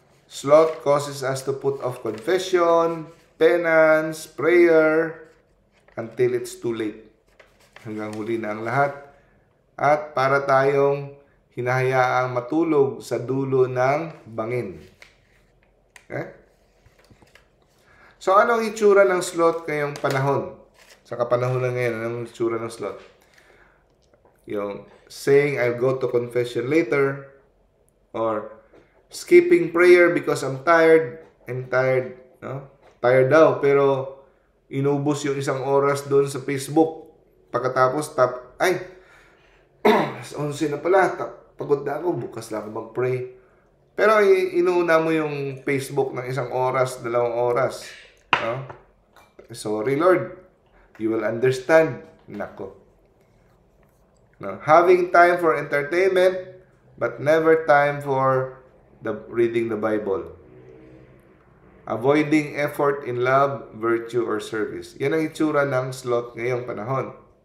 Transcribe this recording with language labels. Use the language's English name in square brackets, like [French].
[English] Sloth causes us to put off confession, penance, prayer, until it's too late. [Filipino] Hanggang huli na ang lahat. At para tayong hinahayaang matulog sa dulo ng bangin. Okay? So, anong itsura ng sloth ngayong panahon? Sa kapanahon na ngayon, anong itsura ng sloth? [English] Yung saying, I'll go to confession later, or skipping prayer because I'm tired. [Filipino] No? Tired daw, pero inubos yung isang oras doon sa Facebook. Pagkatapos, ay, 11 na pala, pagod na ako, bukas lang ako mag-pray. Pero inuuna mo yung Facebook ng 1 oras, 2 oras. No? [English] Sorry, Lord. You will understand. Nako. No? Having time for entertainment, but never time for reading the Bible. Avoiding effort in love, virtue, or service. [Filipino] Yan ang itsura ng sloth ngayong panahon.